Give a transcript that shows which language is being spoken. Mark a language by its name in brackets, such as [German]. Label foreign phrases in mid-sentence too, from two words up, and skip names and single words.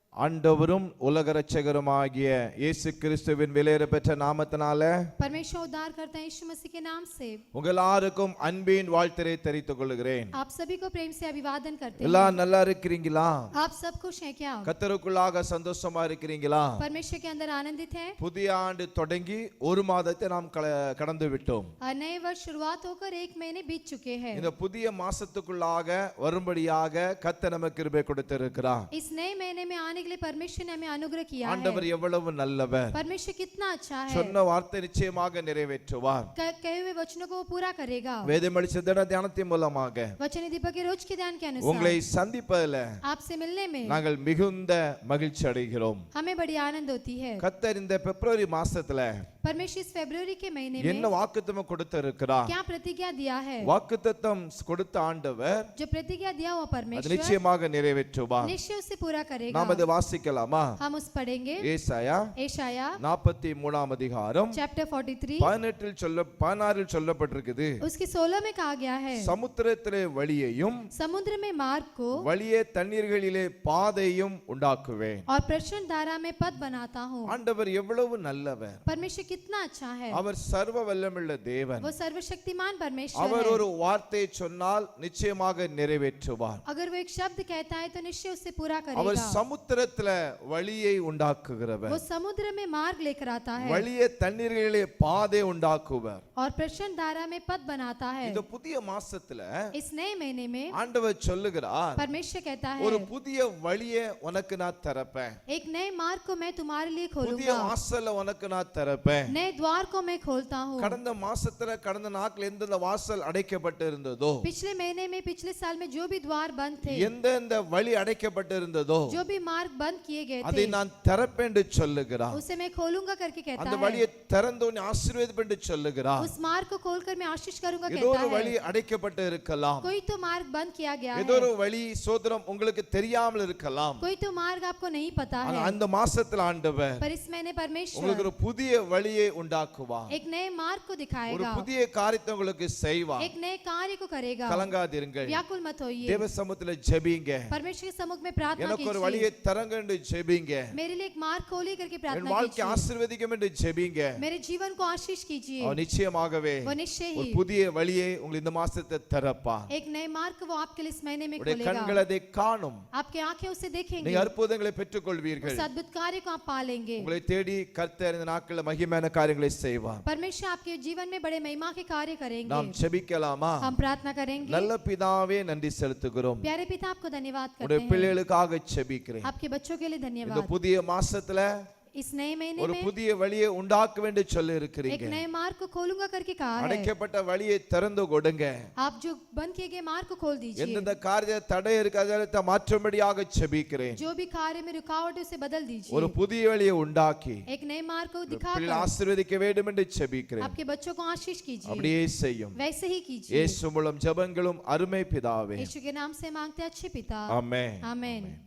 [Tamil] ஆண்டவரும் உலக இரட்சகருமாகிய இயேசு கிறிஸ்துவின் விலையேற பெற்ற நாமத்தினால [Hindi] परमेश्वर उद्धार करता है यीशु मसीह के नाम से [Tamil] உங்கள் எல்லாருக்கும் அன்பின் வாழ்த்தை தெரிவித்துக் கொள்கிறேன். [Hindi] आप सभी को प्रेम से अभिवादन करते हैं. [Tamil] எல்லாம் நல்லா இருக்கீங்களா? [Hindi] आप सब खुश हैं क्या? [Tamil] கர்த்தருக்குள்ளாக சந்தோஷமா இருக்கீங்களா? [Hindi] परमेश्वर के अंदर आनंदित हैं? [Tamil] புதிய ஆண்டு தொடங்கி ஒரு மாதத்தை நாம் கடந்து விட்டோம். [Hindi] नए वर्ष शुरुआत होकर 1 महीने बीत चुके हैं. [Tamil] இந்த புதிய மாசத்துக்குள்ளாக வரும்படியாக கர்த்தர் நமக்கு கிருபை கொடுத்திருக்கிறார். [Hindi] इस नए महीने में आने के लिए परमेश्वर ने हमें अनुग्रह किया है. [Tamil] ஆண்டவர் எவ்வளவு நல்லவர். [Hindi] परमेश्वर कितना अच्छा है. [Tamil] சொன்ன வார்த்தை நிச்சயமாக நிறைவேற்றுவார். [Hindi] कहे हुए वचनों को वो पूरा करेगा. [Tamil] வேதமளித்த தியானத்தின் மூலமாக [Hindi] वचन दीपक के रोज के ध्यान के अनुसार [Tamil] உங்களை சந்திப்பதில் [Hindi] आपसे मिलने में [Tamil] நாங்கள் மிகுந்த மகிழ்ச்சி அடைகிறோம். [Hindi] हमें बड़ी आनंद होती है. [Tamil] கர்த்தர் இந்த பிப்ரவரி மாசத்துல [Hindi] परमेश्वर इस फरवरी के महीने [Tamil] என்ன [Hindi] में [Tamil] வாக்குத்தத்தம் கொடுத்திருக்கிறார்? [Hindi] क्या प्रतिज्ञा दिया है? [Tamil] வாக்குத்தத்தம் கொடுத்த ஆண்டவர் [Hindi] जो प्रतिज्ञा दिया हुआ [Tamil] அது [Hindi] परमेश्वर [Tamil] நிச்சயமாக நிறைவேற்றுவார். [Hindi] निश्चय उसे पूरा करेगा. [Tamil] நாம் அதை வாசிக்கலாமா? [Hindi] हम उस पढ़ेंगे. [Tamil] ஏசாயா [Hindi] एशाया [Tamil] 43 அதிகாரம் [Hindi] चैप्टर 43 [Tamil] 16 சொல்லப்பட்டிருக்குது. [Hindi] उसकी 16 में कहा गया है, [Tamil] சமுத்திரத்திலே வழியையும் [Hindi] समुद्र में मार्ग को [Tamil] வழியே தண்ணீர்களிலே பாதையும் உண்டாக்குவேன். [Hindi] और प्रचंड धारा में पथ बनाता हूँ. [Tamil] ஆண்டவர் எவ்வளவு நல்லவர். [Hindi] परमेश्वर कितना अच्छा है. [Tamil] அவர் சர்வ வல்லமையுள்ள தேவன். [Hindi] वो सर्वशक्तिमान परमेश्वर [Tamil] அவர் [Hindi] है. [Tamil] ஒரு வார்த்தை சொன்னால் நிச்சயமாக நிறைவேற்றுவார். [Hindi] अगर वो एक शब्द कहता है तो निश्चय उसे पूरा [Tamil] அவர் [Hindi] करेगा. [Tamil] சமுத்திரத்தில வழியை உண்டாக்குகிறவர். [Hindi] वो समुद्र में मार्ग लेकर आता है [Tamil] வழியே தண்ணீர்களிலே பாதை உண்டாக்குவர். [Hindi] और प्रचंड धारा में पथ बनाता है. [Tamil] இந்த புதிய மாசத்துல [Hindi] इस नए महीने में [Tamil] ஆண்டவர் சொல்லுகிறார், [Hindi] परमेश्वर कहता [Tamil] ஒரு [Hindi] है, [Tamil] புதிய வழியை உனக்கு நான் தரப்பேன். [Hindi] एक नए मार्ग को मैं तुम्हारे लिए [Tamil] புதிய [Hindi] खोलूंगा. [Tamil] வாசலை உனக்கு நான் தரப்பேன். [Hindi] नए द्वार को मैं खोलता हूँ. [Tamil] கடந்த மாசத்துல கடந்த நாட்கள் எந்தெந்த வாசல் அடைக்கப்பட்டு இருந்ததோ, [Hindi] पिछले महीने में पिछले साल में जो भी द्वार बंद थे, [Tamil] எந்தெந்த வழி அடைக்கப்பட்டு இருந்ததோ [Hindi] जो भी मार्ग बंद किए गए [Tamil] அதை [Hindi] थे, [Tamil] நான் திறப்பேன் என்று சொல்லுகிறார். [Hindi] उसे मैं खोलूंगा करके [Tamil] அந்த [Hindi] कहता [Tamil] வழியை [Hindi] है. [Tamil] திறந்து உன்னை ஆசீர்வதிப்பேன் என்று சொல்லுகிறார். [Hindi] उस मार्ग को खोलकर मैं आशीष करूंगा [Tamil] ஏதோ ஒரு [Hindi] कहता [Tamil] வழி [Hindi] है. [Tamil] அடைக்கப்பட்டு இருக்கலாம். [Hindi] कोई तो मार्ग बंद किया गया [Tamil] ஏதோ ஒரு [Hindi] है, [Tamil] வழி சோதரம் உங்களுக்கு தெரியாமல் இருக்கலாம். [Hindi] कोई तो मार्ग आपको नहीं पता [Tamil] ஆனா [Hindi] है, [Tamil] அந்த மாசத்துல ஆண்டவர் [Hindi] पर इस महीने [Tamil] உங்களுக்கு [Hindi] परमेश्वर [Tamil] ஒரு புதிய வழியை உண்டாக்குவார். [Hindi] एक नए मार्ग को [Tamil] ஒரு [Hindi] दिखाएगा, [Tamil] புதிய காரியத்தை உங்களுக்கு செய்வார். [Hindi] एक नए कार्य को करेगा. [Tamil] கலங்காதிருங்கள். [Hindi] व्याकुल मत होइए. [Tamil] தேவ சமூகத்துல ஜெபிங்க. [Hindi] परमेश्वर के सम्मुख में प्रार्थना [Tamil] எனக்கு ஒரு வழியை [Hindi] कीजिए. [Tamil] தரங்க என்று ஜெபிங்க. [Hindi] मेरे लिए एक मार्ग खोली करके [Tamil] என் [Hindi] प्रार्थना [Tamil] வாழ்க்கை [Hindi] कीजिए. [Tamil] ஆசீர்வதிக்கும் என்று ஜெபிங்க. [Hindi] मेरे जीवन को आशीष कीजिए. [Tamil] அவர் நிச்சயமாகவே [Hindi] वो निश्चय [Tamil] ஒரு [Hindi] ही [Tamil] புதிய வழியை உங்களுக்கு இந்த மாசத்தை தரப்பார். [Hindi] एक नए मार्ग को वो आपके लिए इस महीने में [Tamil] உடைய [Hindi] खोलेगा. [Tamil] கண்கள் அதை காணும். [Hindi] आपकी आंखें उसे देखेंगी. [Tamil] நீங்க அற்புதங்களை பெற்றுக்கொள்வீர்கள். [Hindi] उस अद्भुत कार्य को आप पालेंगे. [Tamil] உங்களை தேடி கர்த்தர் இந்த நாட்களில் மகிமையான காரியங்களை செய்வார். [Hindi] परमेश्वर आपके जीवन में बड़े महिमा के कार्य करेंगे. [Tamil] நாம் ஜெபிக்கலாமா? [Hindi] हम प्रार्थना करेंगे. [Tamil] நல்ல பிதாவே நன்றி செலுத்துகிறோம். [Hindi] प्यारे पिता आपको धन्यवाद [Tamil] உடைய [Hindi] करते हैं. [Tamil] பிள்ளைகளுக்காக ஜெபிக்கிறேன். [Hindi] आपके बच्चों के लिए [Tamil] இந்த [Hindi] धन्यवाद. [Tamil] புதிய மாசத்துல [Hindi] इस नए महीने [Tamil] ஒரு [Hindi] में [Tamil] புதிய வழியை உண்டாக்க வேண்டும் சொல்லி [Hindi] एक [Tamil] இருக்கிறீங்க. [Hindi] नए मार्ग को खोलूंगा करके कहा है. [Tamil] அடைக்கப்பட்ட வழியை திறந்து கொடுங்க. [Hindi] आप जो बंद किए गए मार्ग को खोल दीजिए. [Tamil] எந்தெந்த காரிய தடை இருக்கிறத மாற்றும்படியாக ஜெபிக்கிறேன். [Hindi] जो भी कार्य में रुकावट है उसे बदल दीजिए. [Tamil] ஒரு புதிய வழியை உண்டாக்கி [Hindi] एक नए मार्ग को [Tamil] பிள்ளை [Hindi] दिखाकर [Tamil] ஆசீர்வதிக்க வேண்டும் என்று ஜெபிக்கிறேன். [Hindi] आपके बच्चों को आशीष कीजिए. [Tamil] அப்படியே செய்யும். [Hindi] वैसे ही कीजिए. [Tamil] இயேசு மூலம் ஜெபங்களும் அருமை பிதாவே. [Hindi] यीशु के नाम से मांगते हैं अच्छे पिता. [Tamil] ஆமென். [Hindi] आमीन.